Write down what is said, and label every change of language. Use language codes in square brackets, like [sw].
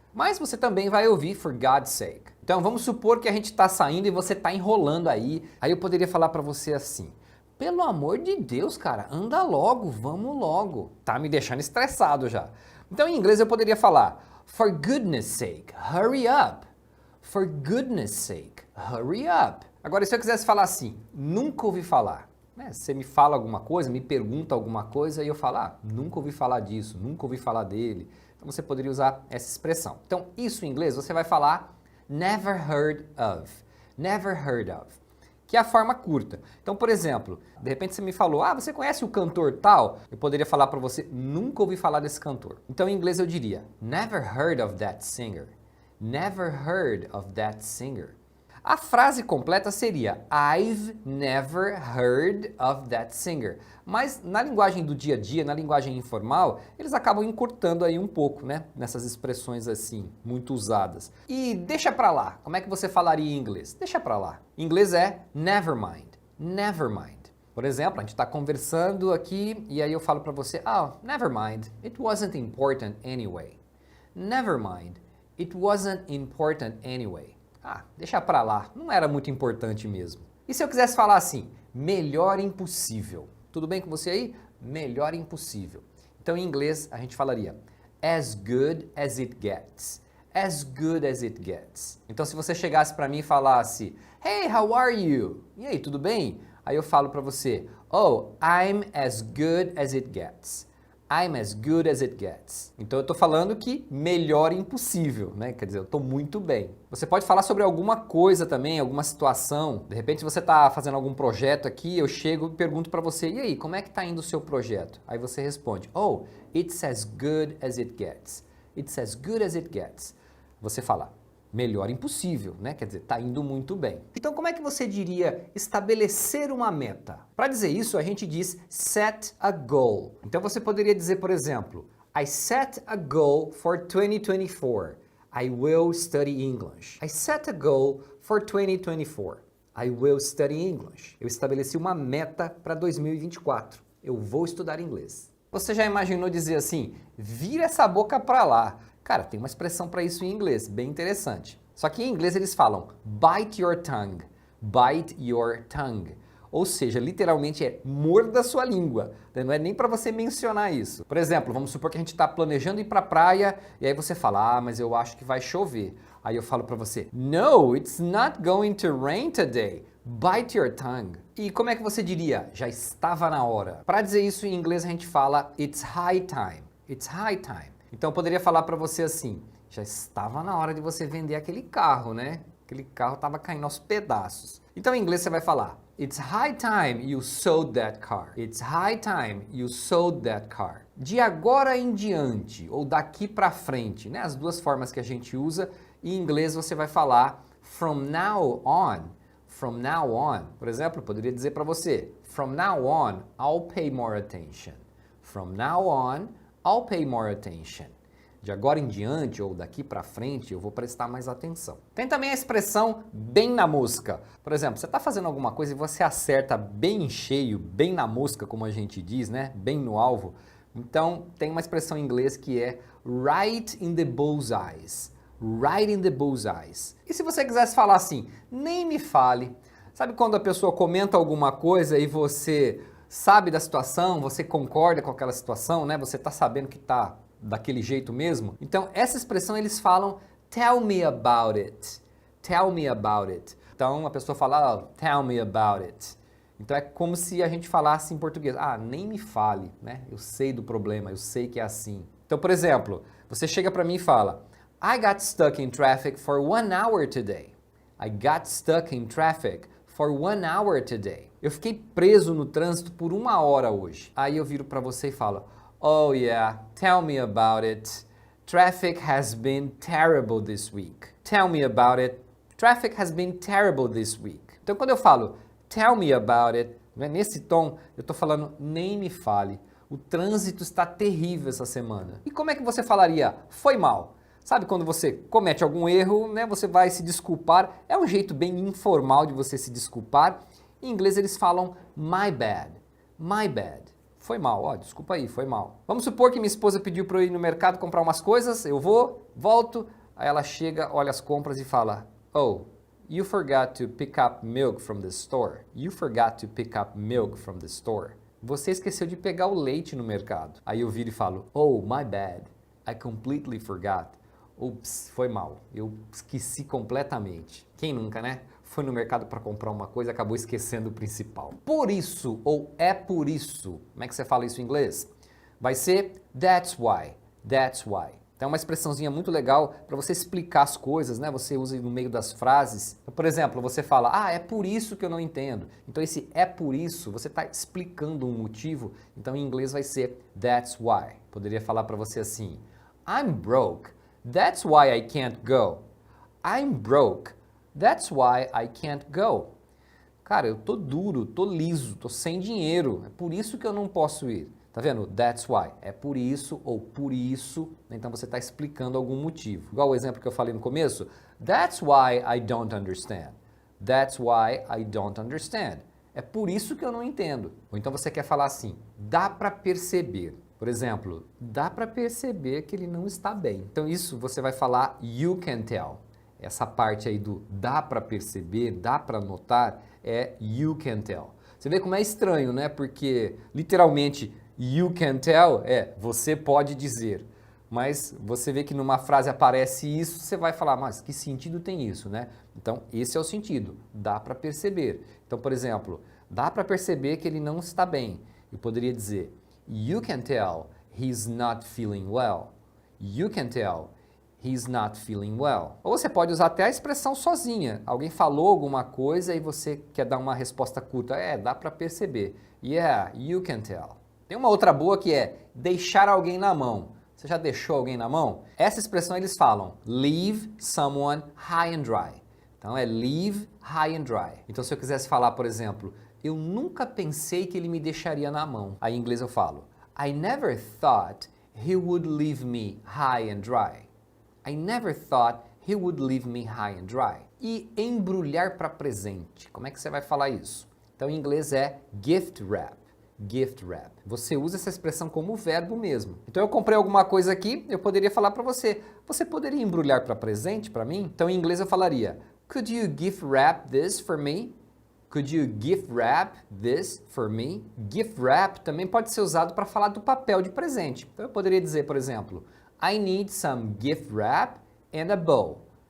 [pt] Mas você também vai ouvir [en] for God's sake. [pt] Então vamos supor que a gente está saindo e você está enrolando aí. Aí eu poderia falar para você assim. Pelo amor de Deus, cara, anda logo, vamos logo. Tá me deixando estressado já. Então, em inglês eu poderia falar [en] for goodness sake, hurry up. For goodness sake, hurry up. [pt] Agora, se eu quisesse falar assim, nunca ouvi falar. Você me fala alguma coisa, me pergunta alguma coisa e eu falo, nunca ouvi falar disso, nunca ouvi falar dele. Então, você poderia usar essa expressão. Então, isso em inglês você vai falar [en] never heard of. Never heard of. [pt] Que é a forma curta. Então, por exemplo, de repente você me falou, você conhece o cantor tal? Eu poderia falar para você, nunca ouvi falar desse cantor. Então, em inglês eu diria, [en] never heard of that singer. Never heard of that singer. [pt] A frase completa seria, [en] I've never heard of that singer. [pt] Mas na linguagem do dia a dia, na linguagem informal, eles acabam encurtando aí um pouco, né? Nessas expressões assim, muito usadas. E deixa pra lá, como é que você falaria em inglês? Deixa pra lá. Em inglês é [en] never mind. Never mind. [pt] Por exemplo, a gente está conversando aqui e aí eu falo pra você, [en] never mind, it wasn't important anyway. Never mind, it wasn't important anyway. [pt] Deixa pra lá, não era muito importante mesmo. E se eu quisesse falar assim, melhor impossível? Tudo bem com você aí? Melhor impossível. Então em inglês a gente falaria [en] as good as it gets. As good as it gets. [pt] Então se você chegasse pra mim e falasse, [en] hey, how are you? [pt] E aí, tudo bem? Aí eu falo pra você, [en] I'm as good as it gets. I'm as good as it gets. [pt] Então eu tô falando que melhor impossível, né? Quer dizer, eu tô muito bem. Você pode falar sobre alguma coisa também, alguma situação. De repente você tá fazendo algum projeto aqui, eu chego e pergunto pra você, e aí, como é que tá indo o seu projeto? Aí você responde, [en] it's as good as it gets. It's as good as it gets. [pt] Você fala, melhor impossível, né? Quer dizer, tá indo muito bem. Então, como é que você diria estabelecer uma meta? Para dizer isso, a gente diz [en] set a goal. [pt] Então, você poderia dizer, por exemplo, [en] I set a goal for 2024. I will study English. I set a goal for 2024. I will study English. [pt] Eu estabeleci uma meta para 2024. Eu vou estudar inglês. Você já imaginou dizer assim, vira essa boca para lá? Cara, tem uma expressão para isso em inglês, bem interessante. Só que em inglês eles falam [en] bite your tongue, bite your tongue. [pt] Ou seja, literalmente é morda a sua língua. Não é nem para você mencionar isso. Por exemplo, vamos supor que a gente está planejando ir para a praia e aí você fala, mas eu acho que vai chover. Aí eu falo para você, [en] no, it's not going to rain today. Bite your tongue. [pt] E como é que você diria? Já estava na hora. Para dizer isso em inglês a gente fala [en] it's high time. It's high time. [pt] Então eu poderia falar para você assim, já estava na hora de você vender aquele carro, né? Aquele carro estava caindo aos pedaços. Então em inglês você vai falar, [en] it's high time you sold that car. It's high time you sold that car. [pt] De agora em diante, ou daqui para frente, né? As duas formas que a gente usa. Em inglês você vai falar [en] from now on. From now on. [pt] Por exemplo, eu poderia dizer para você, [en] from now on, I'll pay more attention. From now on, I'll pay more attention. [pt] De agora em diante ou daqui para frente eu vou prestar mais atenção. Tem também a expressão bem na mosca. Por exemplo, você está fazendo alguma coisa e você acerta bem em cheio, bem na mosca, como a gente diz, né? Bem no alvo. Então tem uma expressão em inglês que é [en] right in the bullseyes. Right in the bullseyes. [pt] E se você quisesse falar assim, nem me fale. Sabe quando a pessoa comenta alguma coisa e você sabe da situação, você concorda com aquela situação, né? Você está sabendo que está daquele jeito mesmo. Então, essa expressão eles falam [en] tell me about it. Tell me about it. [pt] Então, a pessoa fala, [en] oh, tell me about it. [pt] Então, é como se a gente falasse em português, ah, nem me fale, né? Eu sei do problema, eu sei que é assim. Então, por exemplo, você chega para mim e fala, [en] I got stuck in traffic for 1 hour today. I got stuck in traffic for 1 hour today. [pt] Eu fiquei preso no trânsito por 1 hora hoje. Aí eu viro para você e falo, [en] oh yeah, tell me about it. Traffic has been terrible this week. Tell me about it. Traffic has been terrible this week. [pt] Então quando eu falo [en] tell me about it, [pt] né, nesse tom, eu estou falando nem me fale. O trânsito está terrível essa semana. E como é que você falaria foi mal? Sabe quando você comete algum erro, né, você vai se desculpar. É um jeito bem informal de você se desculpar. Em inglês eles falam [en] my bad. My bad. [pt] Foi mal, ó, desculpa aí, foi mal. Vamos supor que minha esposa pediu para eu ir no mercado comprar umas coisas, eu vou, volto, aí ela chega, olha as compras e fala, [en] oh, you forgot to pick up milk from the store. You forgot to pick up milk from the store. [pt] Você esqueceu de pegar o leite no mercado. Aí eu viro e falo, [en] oh, my bad. I completely forgot. [pt] Ups, foi mal. Eu esqueci completamente. Quem nunca, né? Foi no mercado para comprar uma coisa e acabou esquecendo o principal. Por isso, ou é por isso. Como é que você fala isso em inglês? Vai ser [en] that's why. That's why. [pt] Então é uma expressãozinha muito legal para você explicar as coisas, né? Você usa no meio das frases. Por exemplo, você fala, ah, é por isso que eu não entendo. Então esse é por isso, você está explicando um motivo. Então em inglês vai ser [en] that's why. [pt] Poderia falar para você assim, [en] I'm broke. That's why I can't go. I'm broke. That's why I can't go. [pt] Cara, eu tô duro, tô liso, tô sem dinheiro. É por isso que eu não posso ir. Tá vendo? [en] That's why. [pt] É por isso ou por isso. Então você está explicando algum motivo. Igual o exemplo que eu falei no começo. [en] That's why I don't understand. That's why I don't understand. [pt] É por isso que eu não entendo. Ou então você quer falar assim, dá para perceber. Por exemplo, dá para perceber que ele não está bem. Então isso você vai falar [en] you can tell. [pt] Essa parte aí do dá para perceber, dá para notar, é you can tell. Você vê como é estranho, né? Porque literalmente [en] you can tell [pt] é você pode dizer. Mas você vê que numa frase aparece isso, você vai falar, mas que sentido tem isso, né? Então esse é o sentido, dá para perceber. Então, por exemplo, dá para perceber que ele não está bem. Eu poderia dizer, [en] you can tell he's not feeling well. You can tell he's not feeling well. [pt] Ou você pode usar até a expressão sozinha. Alguém falou alguma coisa e você quer dar uma resposta curta. É, dá para perceber. [en] Yeah, you can tell. [pt] Tem uma outra boa que é deixar alguém na mão. Você já deixou alguém na mão? Essa expressão eles falam [en] leave someone high and dry. [pt] Então é [en] leave high and dry. [pt] Então se eu quisesse falar, por exemplo, eu nunca pensei que ele me deixaria na mão. Aí em inglês eu falo [en] I never thought he would leave me high and dry. I never thought he would leave me high and dry. [pt] E embrulhar para presente. Como é que você vai falar isso? Então em inglês é [en] gift wrap. Gift wrap. [pt] Você usa essa expressão como verbo mesmo. Então eu comprei alguma coisa aqui, eu poderia falar para você, você poderia embrulhar para presente para mim? Então em inglês eu falaria, [en] could you gift wrap this for me? Could you gift wrap this for me? [pt] Gift wrap também pode ser usado para falar do papel de presente. Então eu poderia dizer, por exemplo, [en] I need some gift wrap and a bow.